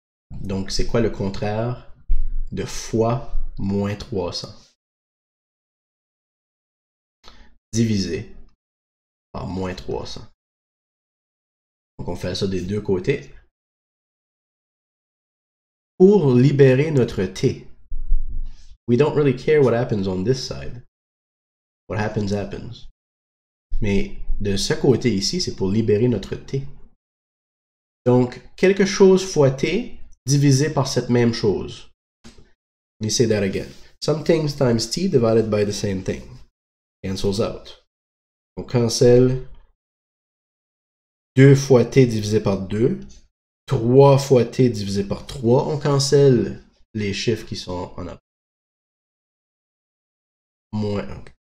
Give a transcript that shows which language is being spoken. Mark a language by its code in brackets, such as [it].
[fr] Donc, c'est quoi le contraire de fois moins 300? Divisé par moins 300. Donc, on fait ça des deux côtés. Pour libérer notre t, [en] we don't really care what happens on this side. What happens, happens. [fr] Mais de ce côté ici, c'est pour libérer notre t. Donc, quelque chose fois t divisé par cette même chose. [en] Let me say that again. Some things times t divided by the same thing. Cancels out. [fr] On cancelle 2 fois t divisé par 2. 3 fois t divisé par 3. On cancelle les chiffres qui sont en avant. moins 1.